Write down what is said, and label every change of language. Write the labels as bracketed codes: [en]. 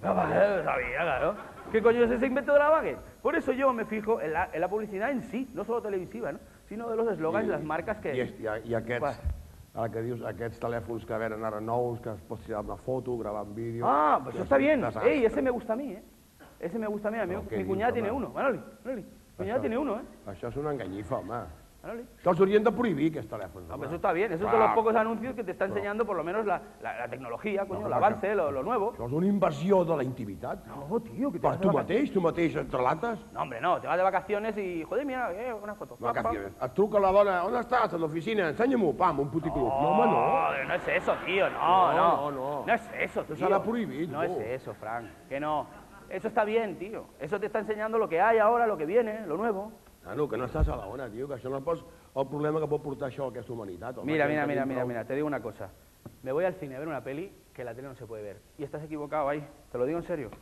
[es] La baguette, sabía, claro. ¿Qué coño es ese invento de la baguette? Por eso yo me fijo en la publicidad en sí, no solo televisiva, ¿no? Sino de los eslogans y las marcas que... [ca] I aquests... Ara que dius, aquests telèfons que venen ara nous, que es pot tirar una foto, gravar un vídeo... [es] Ah, pues eso está bien. Ese me gusta a mí, Ese me gusta a mí. Mi cuñada tiene uno. Manoli, mi cuñada tiene uno, [ca] Això és una enganyifa, home. [es] Manoli. [ca] Que els haurien de prohibir, aquests telèfons. [es] No, pero eso está bien. Eso es de los pocos anuncios que te está enseñando por lo menos la tecnología, coño, el avance, lo nuevo. [ca] Això és una invasió de la intimitat. [es] No, tío, que te [ca] Per [es] vas [ca] tu mateix, entre lates. [es] No, hombre, no. Te vas de vacaciones y, joder, mira, una foto. Vacaciones. [ca] Et truca la dona, on estàs? A l'oficina, ensenya-m'ho, pam, un puticlub. No, home, no. [es] No es eso, tío, no. No es eso, tío. [ca] Eso serà prohibit. [es] No es eso, Frank, que no. Eso está bien, tío. Eso te está enseñando lo que hay ahora, lo que viene, lo nuevo. [ca] No, que no estàs a la ona, tio, que això no és el problema que pot portar això a aquesta humanitat. [es] Mira, te digo una cosa. Me voy al cine a ver una peli que la tele no se puede ver. Y estás equivocado ahí, te lo digo en serio.